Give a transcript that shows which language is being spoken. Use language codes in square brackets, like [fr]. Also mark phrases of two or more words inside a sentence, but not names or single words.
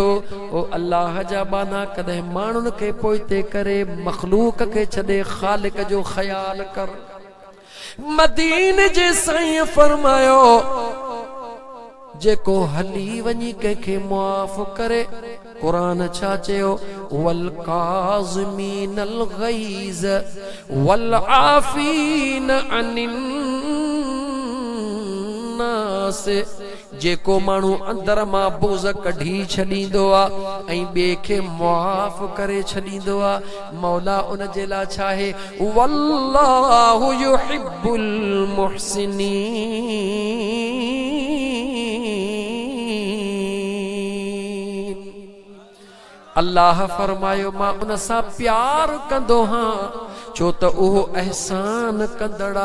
[sd] ओ अल्लाह जा बाना, कॾहिं माण्हुनि खे पोइते करे मखलूक खे छॾे ख़ालिक जो ख़्याल कर। मदीने जे साईं फरमायो, जेको हली वञी कंहिंखे मुआफ़ करे, क़ुरान छा चयो? [ar] والكاظمين الغيظ والعافين عن الناس. [sd] जेको माण्हू अंदर मां बोझ कढी छॾींदो आहे ऐं ॿिए खे मुआफ़ करे छॾींदो आहे, मौला उन जे लाइ छा आहे? [ar] والله يحب المحسنين. [sd] अल्लाह फरमायो, मां उन सां प्यार कंदो हां, छो त उहो एहसान कंदड़ा।